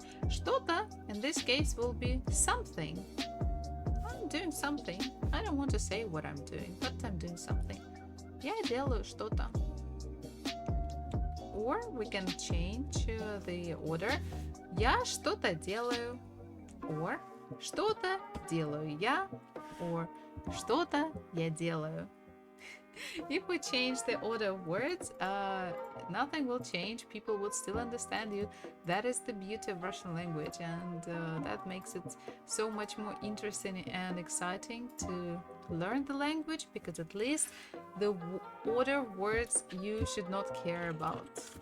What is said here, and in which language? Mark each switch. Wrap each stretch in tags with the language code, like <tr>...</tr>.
<en>Что-то, in this case, will be something. I'm doing something. I don't want to say what I'm doing, but I'm doing something.</en> <ru>Я делаю что-то. Or we can change the order. Я что-то делаю. Or что-то делаю я. Or что-то я делаю.</ru> <en>If we change the order of words, nothing will change. People would still understand you. That is the beauty of Russian language, and that makes it so much more interesting and exciting to learn the language, because at least the order of words you should not care about.</en>